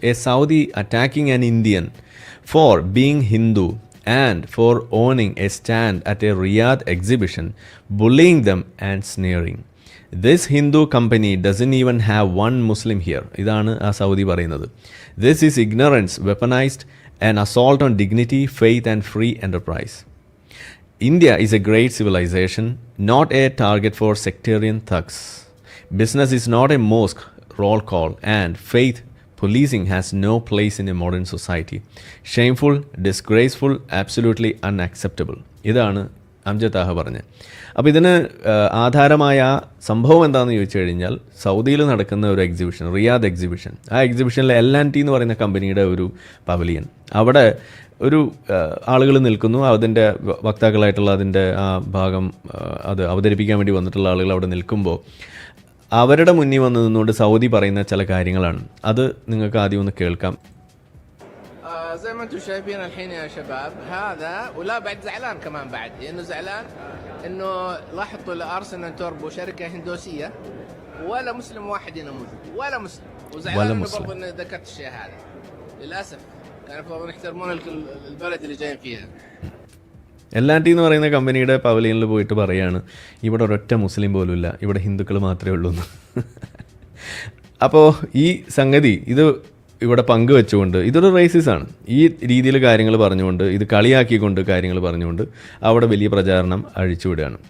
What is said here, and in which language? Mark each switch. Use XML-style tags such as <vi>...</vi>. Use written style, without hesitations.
<en>A Saudi attacking an Indian for being Hindu and for owning a stand at a Riyadh exhibition, bullying them and sneering. This Hindu company doesn't even have one Muslim here.</en> <ml>ഇതാണ് ആ Saudi പറയുന്നത്.</ml> <en>This is ignorance weaponised and assault on dignity, faith and free enterprise. India is a great civilization, not a target for sectarian thugs. Business is not a mosque roll call, and faith policing has no place in a modern society. Shameful, disgraceful, absolutely unacceptable.</en> <ml>ഇതാണ് അംജദ് താഹ പറഞ്ഞത്. അപ്പോൾ ഇതിന് ആധാരമായ സംഭവം എന്താണെന്ന് ചോദിച്ചു കഴിഞ്ഞാൽ, സൗദിയിൽ നടക്കുന്ന ഒരു എക്സിബിഷൻ, റിയാദ് എക്സിബിഷൻ. ആ എക്സിബിഷനിൽ L&T എന്ന് പറയുന്ന കമ്പനിയുടെ ഒരു പവലിയൻ, അവിടെ ഒരു ആളുകൾ നിൽക്കുന്നു. അതിൻ്റെ വക്താക്കളായിട്ടുള്ള അതിൻ്റെ ആ ഭാഗം അത് അവതരിപ്പിക്കാൻ വേണ്ടി വന്നിട്ടുള്ള ആളുകൾ അവിടെ നിൽക്കുമ്പോൾ അവരുടെ മുന്നിൽ വന്ന് നിന്നുകൊണ്ട് സൗദി പറയുന്ന ചില കാര്യങ്ങളാണ്. അത് നിങ്ങൾക്ക് ആദ്യം ഒന്ന് കേൾക്കാം.</ml> <ar>زي ما انتم شايفين الحين يا شباب هذا، ولا بعد زعلان كمان بعد، لانه زعلان انه لاحظتوا الارسنال توربو شركه هندوسيه ولا مسلم واحد هنا موجود، ولا مسلم، وزعلان انه برضه اني ذكرت الشيء هذا للاسف. كان المفروض يحترمون البلد اللي جايين فيها.</ar> <ml>L&T എന്ന് പറയുന്ന കമ്പനിയുടെ പവലിയനിൽ പോയിട്ട് പറയാണ്, ഇവിടെ ഒരൊറ്റ മുസ്ലിം പോലും ഇല്ല, ഇവിടെ ഹിന്ദുക്കൾ മാത്രമേ ഉള്ളൂ എന്ന്. അപ്പോൾ ഈ സംഗതി ഇത് ഇവിടെ പങ്കുവെച്ചുകൊണ്ട് ഇതൊരു റേസിസാണ്. ഈ രീതിയിൽ കാര്യങ്ങൾ പറഞ്ഞുകൊണ്ട്, ഇത് കളിയാക്കിക്കൊണ്ട് കാര്യങ്ങൾ പറഞ്ഞുകൊണ്ട് അവിടെ വലിയ പ്രചാരണം അഴിച്ചുവിടുകയാണ്.</ml>